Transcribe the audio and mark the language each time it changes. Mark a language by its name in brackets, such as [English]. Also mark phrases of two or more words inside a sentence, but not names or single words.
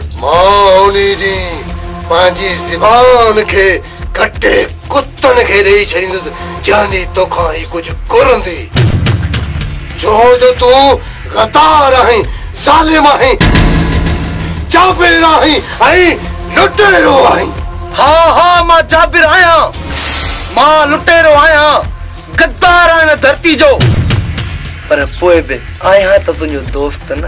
[Sindhi] मौनी जी मांजी ज़बान के कटे कुत्तन के देई छड़ींदुसि जानी तोखां ही कुछ कुरंदी जो तू गद्दार आहीं ज़ालिम आहीं जाबिर आहीं ऐं लुटेरो आहीं हाँ मां जाबिर आहियां मां लुटेरो आहियां गद्दार आहियां धरती जो पर पोइ बि आहियां त तुंहिंजो दोस्त न